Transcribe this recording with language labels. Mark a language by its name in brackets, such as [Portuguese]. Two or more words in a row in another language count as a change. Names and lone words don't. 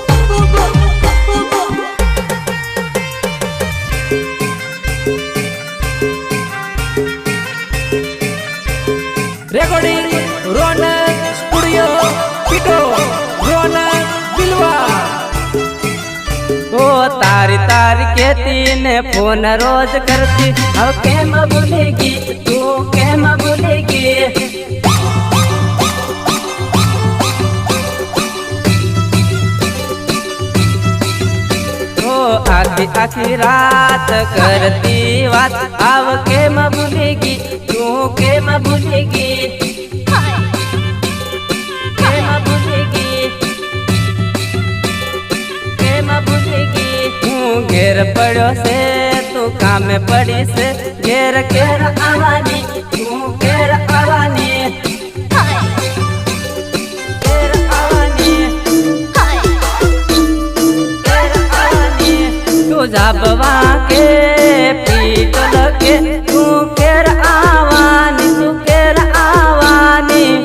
[Gujarati] રેકોર્ડિંગ રોનક સ્ટુડિયો પીટો રોનક બિલવા. [Bhili] ओ तारी तारी कहती ने फोन रोज करती, अब केम भूलेगी तू केम भूलेगी. ओ आखी आखी रात करती बात, अब केम भूलेगी तू केम भूलेगी. केम भूलेगी केम भूलेगी. हूँ घेर पड़ो से तू काम पड़ी से, घेर घेर आवानी तू घेर आवानी. घेर आवानी घेर आवानी. तू जाबवा के पीट लगे तू घेर आवानी, तू घेर आवानी.